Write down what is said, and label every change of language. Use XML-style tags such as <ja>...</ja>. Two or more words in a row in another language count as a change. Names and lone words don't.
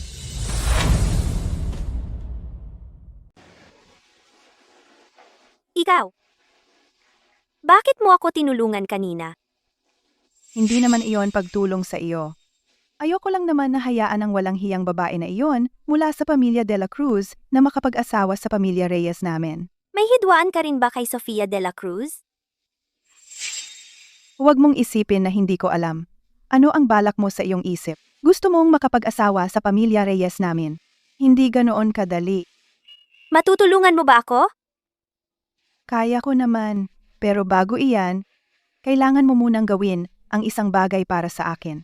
<tl>Ikaw. Bakit mo ako tinulungan kanina? Hindi naman iyon pagtulong sa iyo. Ayoko lang naman na hayaan ang walang hiyang babae na iyon mula sa pamilya de la Cruz na makapag-asawa sa pamilya Reyes namin. May hidwaan ka rin ba kay Sofia de la Cruz? Huwag mong isipin na hindi ko alam. Ano ang balak mo sa iyong isip? Gusto mong makapag-asawa sa pamilya Reyes namin. Hindi ganoon kadali. Matutulungan mo ba ako? Kaya ko naman, pero bago iyan, kailangan mo munang gawin ang isang bagay para sa akin.</tl>